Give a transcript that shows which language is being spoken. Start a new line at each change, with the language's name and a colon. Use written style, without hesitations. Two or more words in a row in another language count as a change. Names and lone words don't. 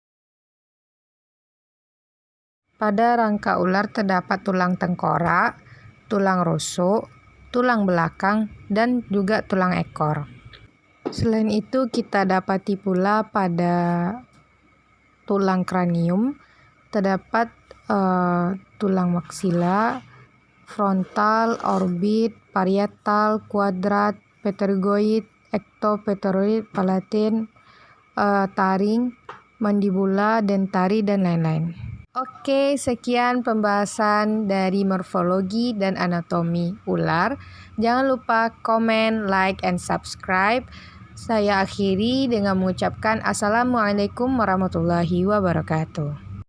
Indonesian: Pada rangka ular terdapat tulang tengkorak, tulang rusuk, tulang belakang, dan juga tulang ekor. Selain itu, kita dapati pula pada tulang kranium terdapat tulang maksila, frontal, orbit, parietal, kuadrat, pterygoid, ektopterygoid, palatin, taring, mandibula, dentari, dan lain-lain. Oke, sekian pembahasan dari morfologi dan anatomi ular. Jangan lupa komen,
English: like, and subscribe.
Indonesian: Saya akhiri dengan mengucapkan
Arabic: السلام عليكم ورحمة الله وبركاته.